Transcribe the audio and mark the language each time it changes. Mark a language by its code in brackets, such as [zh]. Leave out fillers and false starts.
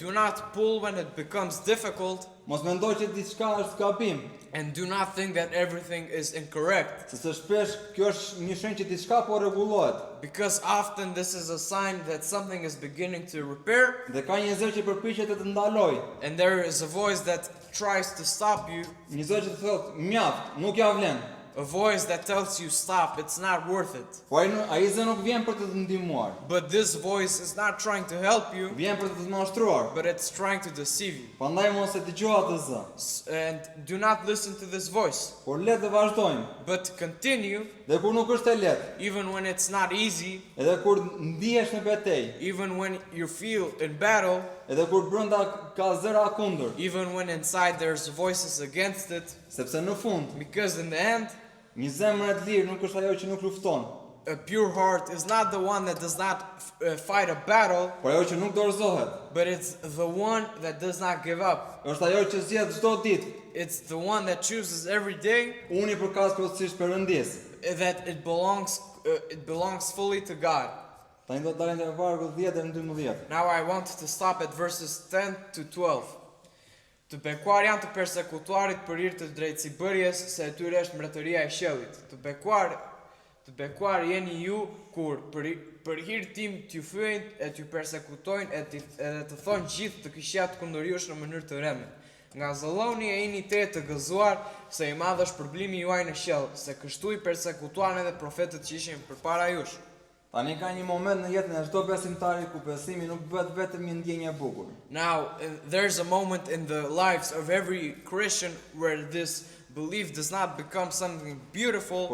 [en] Do not pull when it becomes difficult. [sq] Mos mendoj që diçka është gabim, [en] And do not think that everything is incorrect. [sq] sepse shpesh kjo është një shenjë që diçka po rregullohet. [en] Because often this is a sign that something is beginning to repair. [sq] Dhe ka një zë që përpiqet të të ndaloj. [en] And there is a voice that tries to stop you. [sq] Një zë që të thotë, mjaft, nuk ja vlen. [en] A voice that tells you stop, it's not worth it. [sq] Po ai zë nuk vjen për të të ndihmuar. [en] But this voice is not trying to help you, [sq] Vjen për të të mashtruar. [en] but it's trying to deceive you. [sq] Prandaj mos e dëgjoj atë zë. [en] And do not listen to this voice, [sq] Por le të vazhdojmë. [en] but continue [sq] Dhe kur nuk është e lehtë, [en] even when it's not easy, [sq] edhe kur ndihesh në betejë, [en] even when you feel in battle, [sq] edhe kur brenda ka zëra kundër, [en] even when inside there's voices against it, [sq] sepse në fund, [en] because in the end, [sq] një zemër e lirë nuk është ajo që nuk lufton, [en] a pure heart is not the one that does not fight a battle, [sq] por ajo që nuk dorëzohet. [en] but it's the one that does not give up. [sq] Është ajo që zgjedh çdo ditë, [en] It's the one that chooses every day [sq] unë i përkas plotësisht Perëndis. [en] that it belongs fully to God. [sq] Tani do të dalim te vargu 10 deri në 12. [en] Now I want to stop at verses 10 to 12. [sq] Të bekuar janë të persekutuarit për hir të drejtësibërjes, se e tyre është mbretëria e qiellit. Të bekuar jeni ju kur për hir tim t'ju fyejnë e t'ju persekutojnë edhe të thonë gjithë të këqijat kundër jush në mënyrë të rreme. Nga zëlloni e jeni te të gëzuar, se i madh është problemi juaj në qiell, se kështu i persekutuan edhe profetët që ishin përpara jush. Tani ka një moment në jetën e çdo besimtari ku besimi nuk bëhet vetëm një ndjenjë e bukur. [en] Now, there's a moment in the lives of every Christian where this belief does not become something beautiful,